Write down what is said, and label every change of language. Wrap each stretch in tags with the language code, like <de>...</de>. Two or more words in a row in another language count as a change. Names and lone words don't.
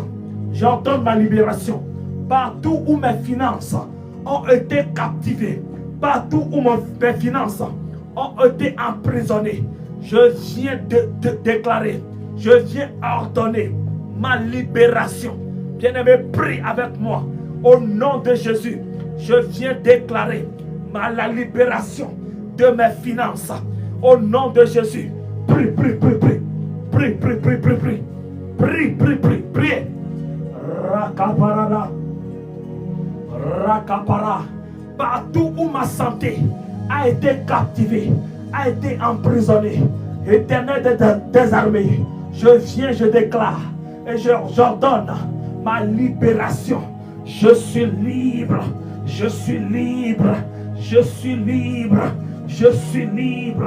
<fr>J'ordonne ma libération. Partout où mes finances ont été captivées, partout où mes finances ont été emprisonnées, je viens de déclarer, je viens ordonner ma libération. Bien-aimé, prie avec moi. Au nom de Jésus, je viens déclarer la libération de mes finances. Au nom de Jésus, prie, prie, prie, prie. Prie, prie, prie, prie, prie. Prie, prie, prie, prie. Rakaparada. Rakapara. Partout où ma santé a été captivée, a été emprisonnée, Éternel des armées, je viens, je déclare et j'ordonne ma libération. Je suis libre, je suis libre, je suis libre, je suis libre.</fr>